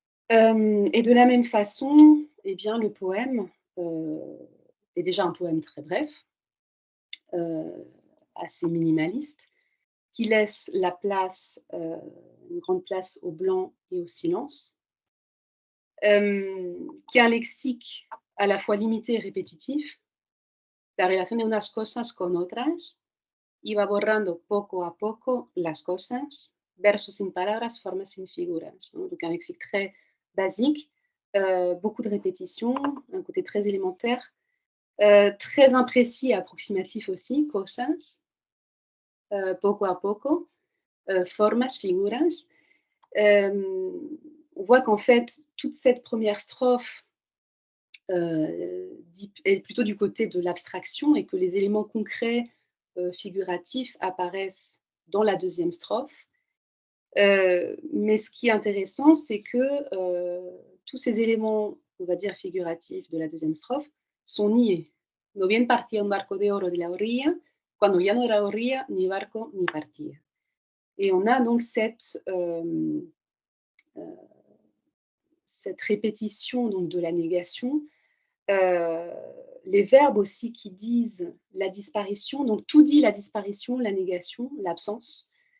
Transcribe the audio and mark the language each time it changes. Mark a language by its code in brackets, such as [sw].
[fr] Et de la même façon, eh bien, le poème, heu, est déjà un poème très bref, heu, assez minimaliste, qui laisse la place, une grande place au blanc et au silence, qui a un lexique à la fois limité et répétitif. [es] La relación de unas cosas con otras, y va borrando poco a poco las cosas, versos sin palabras, formas sin figuras, hein. [fr] Donc un lexique très basique, beaucoup de répétitions, un côté très élémentaire, très imprécis et approximatif aussi, [es] cosas, poco a poco, formas, figuras. [fr] On voit qu'en fait, toute cette première strophe, est plutôt du côté de l'abstraction et que les éléments concrets, figuratifs apparaissent dans la deuxième strophe. Mais ce qui est intéressant, c'est que, tous ces éléments, on va dire figuratifs de la deuxième strophe, sont niés. [es] No bien partía un barco de oro de la orilla, cuando ya no era orilla, ni barco, ni partía. [fr] Et on a donc cette répétition donc de la négation, heu, les verbes aussi qui disent la disparition, donc tout dit la disparition, la négation, l'absence.